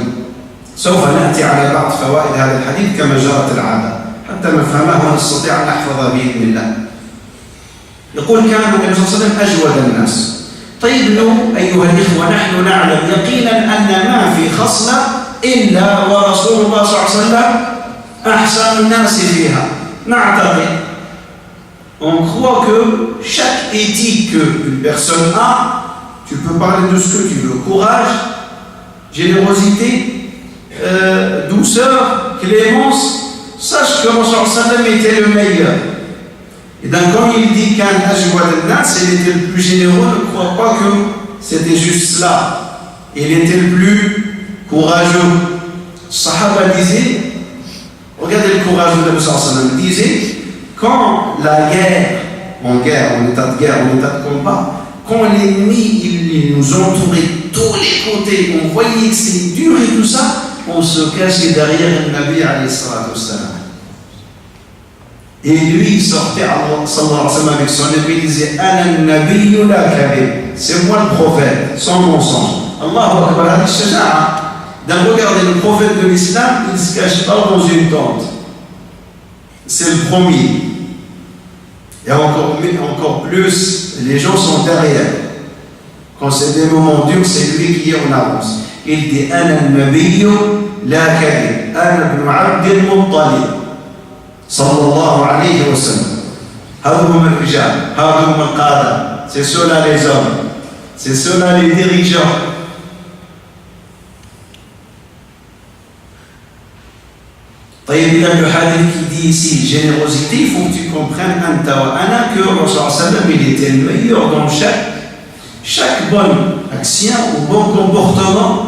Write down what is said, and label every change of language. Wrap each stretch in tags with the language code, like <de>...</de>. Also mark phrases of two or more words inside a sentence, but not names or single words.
<ar>سوف نأتي على بعض فوائد هذا الحديث كما جرت العادة حتى نفهمه ونستطيع أن نحفظه بإذن الله. يقول كان النبي صلى الله عليه وسلم أجود الناس. طيب أيها الإخوة نحن نعلم يقينا أن ما في خصلة إلا ورسول الله صلى الله عليه وسلم أحسن الناس فيها. نعتقد,</ar> <fr>on croit que chaque éthique qu'une personne a, tu peux parler de ce que tu veux, courage, générosité, douceur, clémence, sache que Rasul sallam était le meilleur. Et donc quand il dit qu'un</fr> <ar>أجود الناس,</ar> <fr>il était le plus généreux, ne crois pas que c'était juste cela. Il était le plus courageux. Sahaba disait, regardez le courage de Nabi</fr> <ar>صلى الله عليه وسلم,</ar> <fr>disait, quand la guerre, en état de guerre, en état de combat, quand l'ennemi il nous entourait de tous les côtés, on voyait que c'était dur et tout ça, on se cachait derrière le Nabi</fr> <ar>عليه الصلاة والسلام.</ar> <fr>Et lui, il sortait</fr> <ar>صلى الله عليه وسلم</ar> <fr>avec son épée, il disait</fr> <ar>أنا نبي لا كبير,</ar> <fr>c'est moi le prophète, sans mensonge.</fr> <ar>الله أكبر، حديث شجاعة.</ar> <fr>Regardez, le prophète de l'islam, il ne se cache pas dans une tente. C'est le premier. Et encore plus, les gens sont derrière. Quand c'est des moments durs, c'est lui qui est en avance. Il dit</fr> <ar>أنا نبي لا كبير أنا ابن عبد المطلب. صلى الله عليه وسلم. هذوم الرجال، هذوم القادة.</ar> <fr>C'est ceux-là les hommes. C'est ceux-là les dirigeants. Le hadith qui dit ici générosité, il faut que tu comprennes que le Rasul il était le meilleur dans chaque bonne action ou bon comportement.</fr>